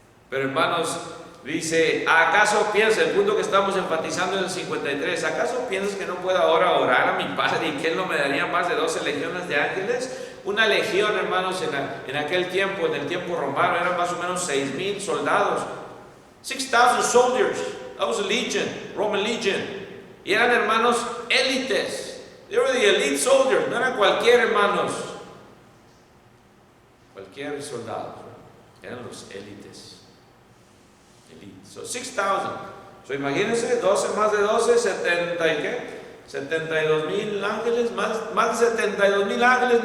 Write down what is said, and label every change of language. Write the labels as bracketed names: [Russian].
[Spanish] Pero hermanos, dice, ¿acaso piensas, el punto que estamos enfatizando en el 53, ¿acaso piensas que no puedo ahora orar a mi Padre y que Él no me daría más de 12 legiones de ángeles? Una legión, hermanos, en aquel tiempo, en el tiempo romano, eran más o menos 6,000 soldados. [English] 6,000 soldiers. That was a legion, Roman legion. [Spanish] Y eran hermanos élites. [English] They were the elite soldiers. [Spanish] No eran cualquier hermanos. Cualquier soldado. Eran los élites. Elite. [English] So 6,000. [Spanish] So imagínense, 12 más de 12, 70 y qué? 72,000 ángeles, más de 72,000 ángeles.